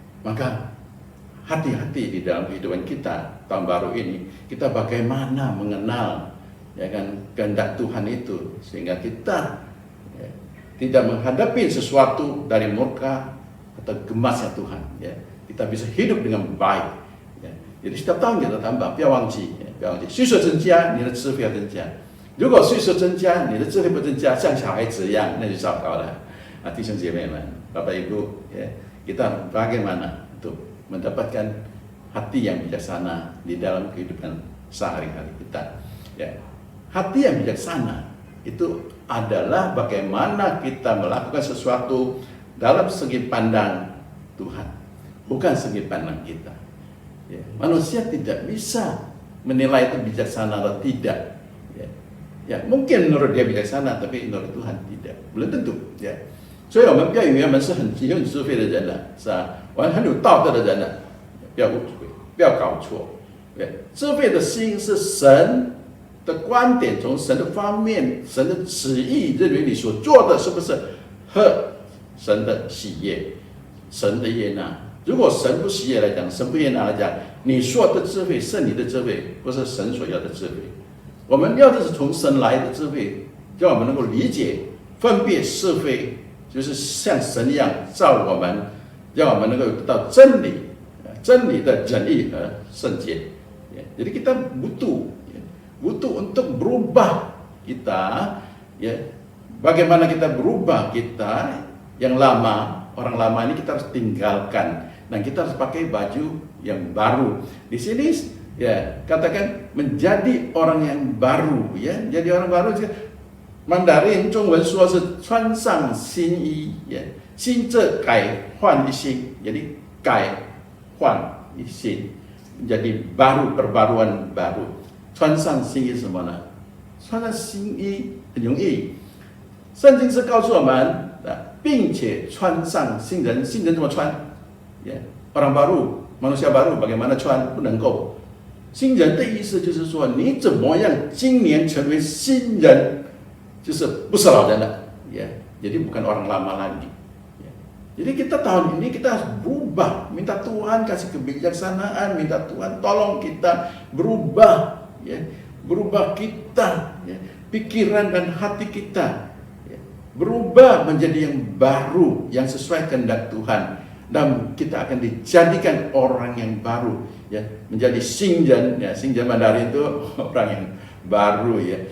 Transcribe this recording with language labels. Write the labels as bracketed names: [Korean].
[Indonesian] Maka hati-hati di dalam kehidupan kita tahun baru ini, kita bagaimana mengenal ya kan kehendak Tuhan itu, sehingga kita ya, tidak menghadapi sesuatu dari murka atau gemasnya Tuhan ya. Kita bisa hidup dengan baik ya. Jadi setiap tahun kita tambah, [Chinese] 不要忘记，岁数增加，你的智慧要增加。如果岁数增加，你的智慧不增加，像小孩子一样，那就糟糕了。弟兄姐妹们， [Indonesian] Bapak Ibu, ya, kita bagaimana untuk mendapatkan hati yang bijaksana di dalam kehidupan sehari-hari kita. Ya, hati yang bijaksana itu adalah bagaimana kita melakukan sesuatu dalam segi pandang Tuhan, bukan segi pandang kita. Ya, manusia tidak bisa menilai itu bijaksana atau tidak. Ya, mungkin menurut dia bijaksana, tapi menurut Tuhan tidak, belum tentu。 [Chinese] ya，所以我们不要以为我们是很智慧的人了，是吧？我们很有道德的人了，不要误会，不要搞错。对，智慧的心是神的观点，从神的方面、神的旨意，认为你所做的是不是合神的喜悦、神的悦纳。如果神不喜悦来讲，神不悦纳来讲，你说的智慧是你的智慧，不是神所要的智慧。我们要的是从神来的智慧，让我们能够理解、分别是非，就是像神一样照我们，让我们能够得到真理，真理的仁义和圣洁。 [Indonesian] Jadi kita butuh untuk berubah kita, ya. Bagaimana kita berubah kita yang lama, orang lama ini kita harus tinggalkan, dan kita harus pakai baju yang baru. Di sini ya katakan menjadi orang yang baru, ya, jadi orang baru. [Chinese] Mandarin 中文说是穿上新衣，ya， 新这改换一新， jadi 改换一新。 [Indonesian] jadi baru, perbaruan baru。 [Chinese] 穿上新衣什么呢？穿上新衣很容易，圣经是告诉我们的，并且穿上新人。新人怎么穿？ [Indonesian] orang baru, manusia baru bagaimana [Chinese] 穿？不能够。新人的意思就是说，你怎么样今年成为新人，就是不是老人了， [Indonesian] jadi bukan orang lama lagi。 Jadi kita tahun ini kita harus berubah, minta Tuhan kasih kebijaksanaan, minta Tuhan tolong kita berubah, ya, berubah kita, ya, pikiran dan hati kita, ya, berubah menjadi yang baru, yang sesuai kehendak Tuhan, dan kita akan dijadikan orang yang baru, ya, menjadi Xingren, ya, Xingren Mandarin itu orang yang baru, ya.